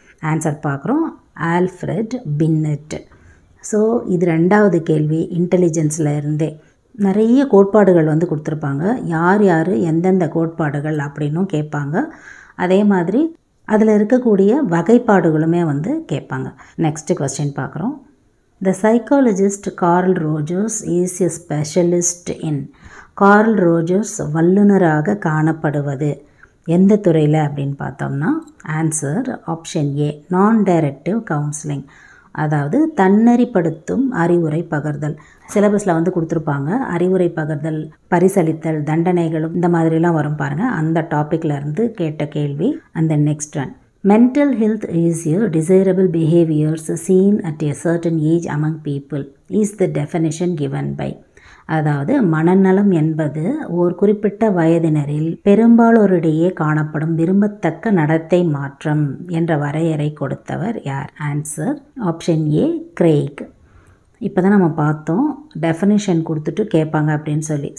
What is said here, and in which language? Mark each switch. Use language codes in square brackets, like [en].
[ta] Answer பார்க்குறோம், Alfred பின்னெட். So இது ரெண்டாவது கேள்வி. இன்டெலிஜென்ஸில் இருந்தே நிறைய கோட்பாடுகள் கொடுத்துருப்பாங்க. யார் யார் எந்தெந்த கோட்பாடுகள் அப்படின்னும் கேட்பாங்க. அதே மாதிரி அதில் இருக்கக்கூடிய வகைப்பாடுகளுமே கேட்பாங்க. நெக்ஸ்ட் கொஸ்டின் பார்க்குறோம். [en] The psychologist Carl Rogers is a specialist in. [ta] Carl Rogers வல்லுநராக காணப்படுவது எந்த துறையில் அப்படின்னு பார்த்தோம்னா, ஆன்சர் ஆப்ஷன் ஏ, நான் டைரக்டிவ் கவுன்சிலிங், அதாவது தன்னறிப்படுத்தும் அறிவுரை பகர்தல். சிலபஸில் கொடுத்துருப்பாங்க அறிவுரை பகர்தல், பரிசளித்தல், தண்டனைகளும் இந்த மாதிரிலாம் வரும் பாருங்கள். அந்த டாப்பிக்கில் இருந்து கேட்ட கேள்வி. [en] And then next one. Mental health is a desirable behaviors seen at a certain age among people is the definition given by. [ta] அதாவது மனநலம் என்பது ஒரு குறிப்பிட்ட வயதினரில் பெரும்பாலோரிடையே காணப்படும் விரும்பத்தக்க நடத்தை மாற்றம் என்ற வரையறை கொடுத்தவர் யார்? Answer option A, Craig. இப்போ தான் நம்ம பார்த்தோம் டெஃபினிஷன் கொடுத்துட்டு கேட்பாங்க அப்படின்னு சொல்லி.